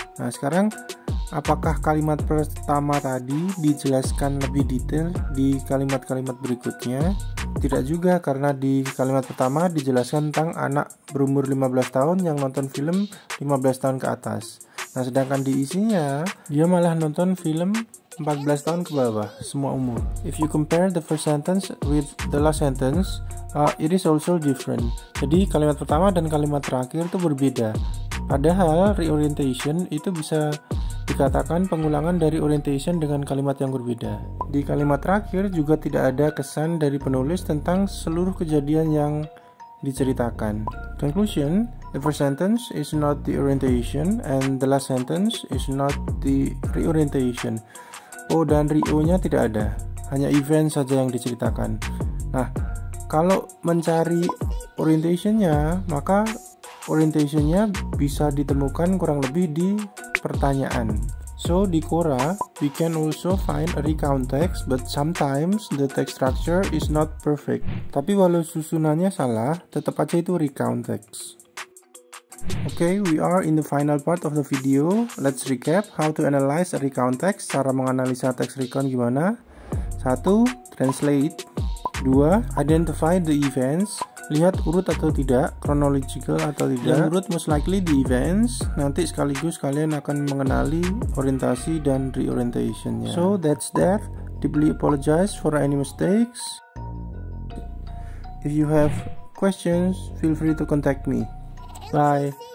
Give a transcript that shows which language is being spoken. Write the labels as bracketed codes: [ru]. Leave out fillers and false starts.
[id] Nah, sekarang apakah kalimat pertama tadi dijelaskan lebih detail di kalimat-kalimat berikutnya? Tidak juga, karena di kalimat pertama dijelaskan tentang anak berumur 15 tahun yang nonton film 15 tahun ke atas. Nah, sedangkan di isinya dia malah nonton film 14 tahun ke bawah, semua umur. [en] If you compare the first sentence with the last sentence, it is also different. [id] Jadi kalimat pertama dan kalimat terakhir itu berbeda. Padahal reorientation itu bisa dikatakan pengulangan dari orientation dengan kalimat yang berbeda. Di kalimat terakhir juga tidak ada kesan dari penulis tentang seluruh kejadian yang diceritakan. [en] Conclusion, the first sentence is not the orientation and the last sentence is not the reorientation. [id] O dan Rio-nya tidak ada, hanya event saja yang diceritakan. Nah, kalau mencari orientationnya, maka orientationnya bisa ditemukan kurang lebih di pertanyaan. [en] So di Quora, we can also find a recount text, but sometimes the text structure is not perfect. [id] Tapi walau susunannya salah, tetap aja itu recount text. [en] Okay, we are in the final part of the video. Let's recap how to analyze a recount text. [id] Cara menganalisa teks recount gimana? 1. Translate. 2. [en] Identify the events. [id] Lihat urut atau tidak, chronological atau tidak. Yang urut [en] most likely the events. [id] Nanti sekaligus kalian akan mengenali orientasi dan reorientationnya. [en] So that's that. Deeply apologize for any mistakes. If you have questions, feel free to contact me. Bye.